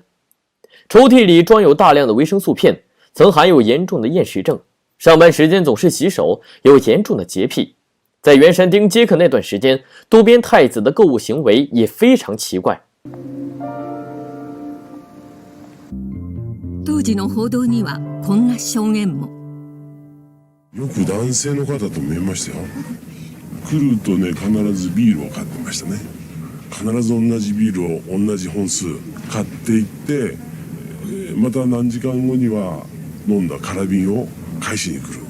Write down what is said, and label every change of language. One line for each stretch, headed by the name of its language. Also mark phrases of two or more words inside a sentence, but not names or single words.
Chinese: 抽屉里装有大量的维生素片，曾含有严重的厌食症，上班时间总是洗手，有严重的洁癖。在原山町接客那段时间，渡边太子的购物行为也非常奇怪。
Japanese: 当時の報道にはこんな証言も。よく男性の方と見えましたよ。来るとね、必ずビールを買ってましたね。必ず同じビールを同じ本数買っていって、また何時間後には飲んだ空瓶を返しに来る。